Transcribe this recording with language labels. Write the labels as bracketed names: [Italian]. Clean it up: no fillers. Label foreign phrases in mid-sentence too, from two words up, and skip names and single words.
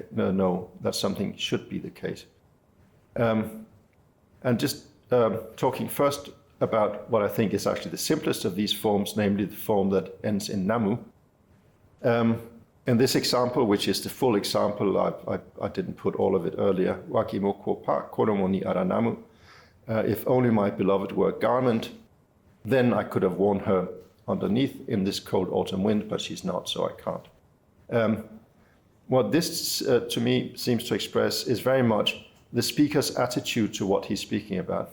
[English] No, that something should be the case. And just talking first about what I think is actually the simplest of these forms, namely the form that ends in namu. In this example, which is the full example, I didn't put all of it earlier. [Japanese] わぎもは衣にあらなむ. [English] If only my beloved were a garment, then I could have worn her underneath in this cold autumn wind, but she's not, so I can't. What this, to me, seems to express is very much the speaker's attitude to what he's speaking about.